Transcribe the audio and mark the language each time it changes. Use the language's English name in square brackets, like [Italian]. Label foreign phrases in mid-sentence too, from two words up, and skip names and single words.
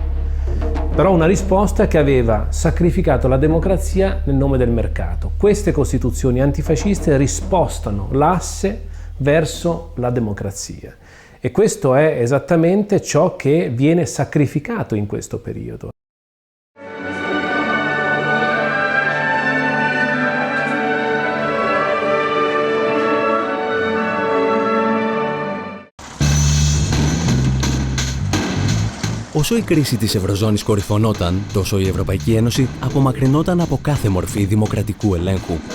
[Italian] Però una risposta che aveva sacrificato la democrazia nel nome del mercato. Queste costituzioni antifasciste rispostano l'asse verso la democrazia e questo è esattamente ciò che viene sacrificato in questo periodo. [Greek] Όσο η κρίση της Ευρωζώνης κορυφωνόταν, τόσο η Ευρωπαϊκή Ένωση απομακρυνόταν από κάθε μορφή δημοκρατικού ελέγχου.